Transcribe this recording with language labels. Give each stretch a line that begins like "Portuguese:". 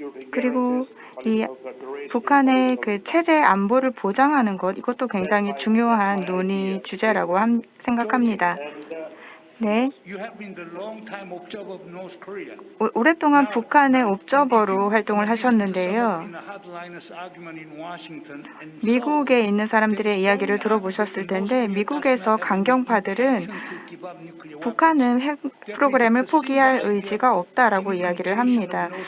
Korean: 그리고 이 북한의 그 체제 안보를 보장하는 것 이것도 굉장히 중요한 논의 주제라고 생각합니다. 네,
English: You have been the long-time observer of North Korea.
Korean: 오랫동안 북한의 옵저버로 활동을 하셨는데요.
English: In a hardliners argument in Washington and
Korean: 미국에 있는 사람들의 이야기를 들어보셨을 텐데 미국에서 강경파들은 북한은 핵 프로그램을 포기할 의지가 없다라고 이야기를 합니다.